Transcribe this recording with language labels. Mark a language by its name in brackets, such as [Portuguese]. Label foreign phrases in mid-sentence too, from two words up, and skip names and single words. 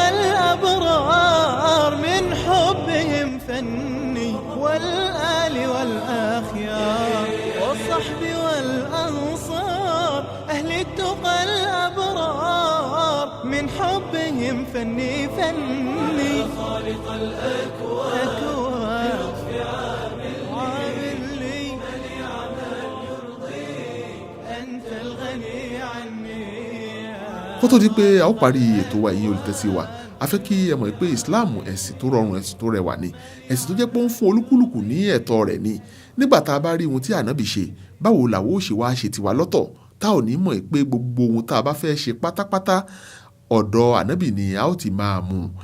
[Arabic] الأبرار من حبهم فني والآل والأخيار والصحب والأنصار أهل التقى الأبرار من حبهم فني خالق الأكوان عامل لي من يعمل يرضيك أنت الغني عني. [Yoruba] Kó tó di pé a ó parí ètò wa yìí olùtẹ́sí wa a fẹ́ kí ẹ mọ̀ pé Islam ẹ̀sìn tó rọrùn ẹ̀sìn tó rẹwà ni ẹ̀sìn tó jẹ́ pé ó ń fún olúkúlùkù ní ẹ̀tọ́ rẹ̀ ni. Nígbà tá a bá rí ohun tí ànábì ṣe báwo làwọn ó ṣe wá ṣe tiwa lọ́tọ̀ tá ò ní mọ̀ pé gbogbo ohun tá a bá fẹ́ ṣe pátápátá ọ̀dọ̀ ànábì ni a ó ti máa mú un.